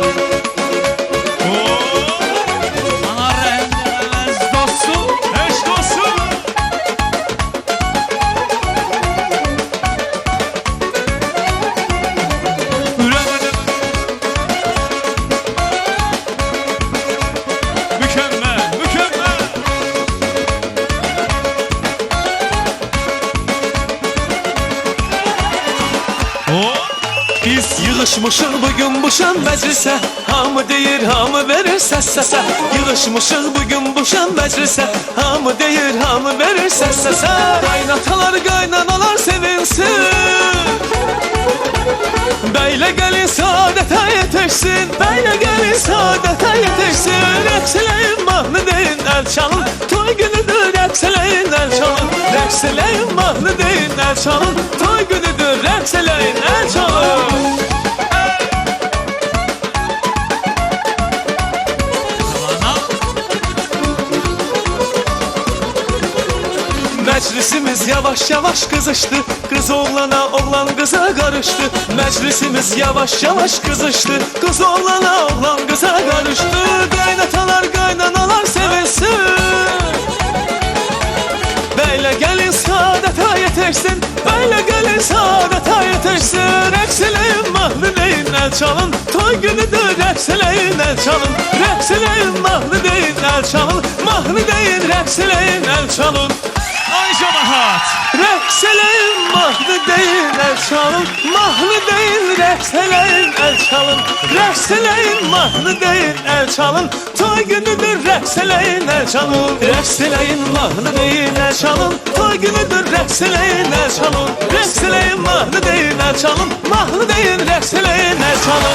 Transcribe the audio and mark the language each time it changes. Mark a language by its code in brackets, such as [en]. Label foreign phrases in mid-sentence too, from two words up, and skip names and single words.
[az] Ana rəhmləməz dostum. [tr] Eş dostum. Mükemmel. [az] Biz yığışmışıq bugün bu şan məclisə Hamı deyir, hamı verir səs səsə Yığışmışıq bugün bu şan məclisə Hamı deyir, hamı verir səs səsə Qaynatalar, qaynanalar sevinsin Bəylə gəlin saadətə yetişsin Bəylə gəlin saadətə yetişsin Rəqs eləyin, mahnı deyin, əl çalın Toy günüdür, rəqs eləyin, əl çalın Rəqs eləyin, mahnı deyin, əl çalın Toy günüdür, rəqs eləyin, əl çalın [tr] Meclisimiz yavaş yavaş kızıştı Kız oğlana, oğlan kıza karıştı Meclisimiz yavaş yavaş kızıştı Kız oğlana, oğlan kıza karıştı Kaynatalar, kaynanalar sevinsin Beyle gelin saadete yetişsin Beyle gelin saadete yetişsin [az] Rəqs eləyin, mahnı deyin, el çalın Toy günüdür, rəqs eləyin, el çalın Rəqs eləyin, mahnı deyin, el çalın Mahnı deyin, rəqs eləyin, el çalın [tr] Ay cemaat. [az] Rəqs eləyin, mahnı deyin, el çalın Mahnı deyin, rəqs eləyin, el çalın Rəqs eləyin, mahnı deyin, el çalın Toy günüdür, rəqs eləyin, el çalın Rəqs eləyin, mahnı deyin, el çalın Toy günüdür, rəqs eləyin, el çalın Rəqs eləyin, mahnı deyin, el çalın Mahnı deyin, rəqs eləyin, el çalın